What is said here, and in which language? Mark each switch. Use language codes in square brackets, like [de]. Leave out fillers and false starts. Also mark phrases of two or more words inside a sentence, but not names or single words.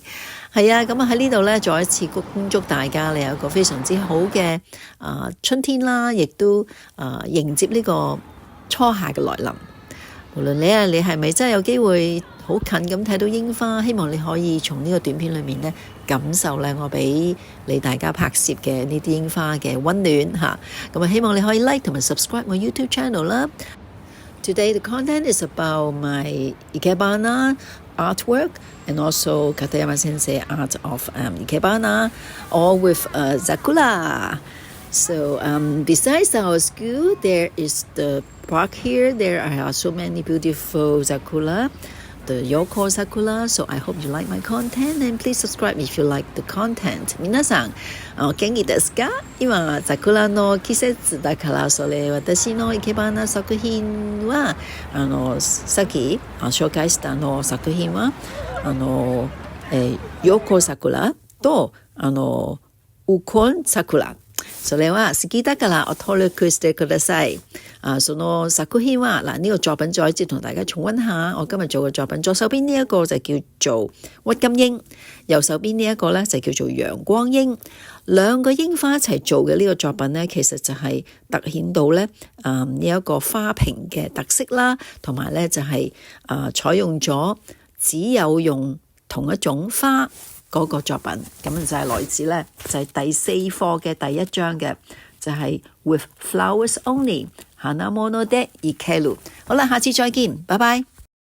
[yue] 係啊，咁啊喺呢度咧，再一次恭祝大家你有一個非常之好嘅春天啦，亦都迎接呢個初夏嘅來臨。無論你係咪真係有機會好近咁睇到櫻花，希望你可以從呢個短片裏面咧感受咧我俾你大家拍攝嘅呢啲櫻花嘅溫暖嚇。咁啊，希望你可以 like 同埋 subscribe 我 YouTube channel 啦。 [en] Today the content is about my Ikebana artwork and also Sekatayama Sensei art of Ikebana, all with Sakura. So besides our school, there is the park here. There are so many beautiful Sakura, the Yoko Sakura. So I hope you like my content and please subscribe if you like the content. [ja] 皆さん、お元気ですか？今、桜の季節だから、それ私の生け花作品はさっき紹介した作品はYoko Sakura とUkon Sakura。それは好きだから登録してください。その作品は [yue] 呢個作品再一次同大家重溫下，我今日做嘅作品，左手邊呢一個就叫做鬱金櫻，右手邊呢一個咧就叫做陽光櫻。兩個櫻花一齊做嘅呢個作品咧，其實就係突顯到咧呢一個花瓶嘅特色啦，同埋咧就係採用咗只有用同一種花嗰個作品，咁就係來自咧就係第4課嘅第1章嘅，就係 [en] With Flowers Only [ja] 花物で生ける。 [yue] 好啦，下次再見，拜拜。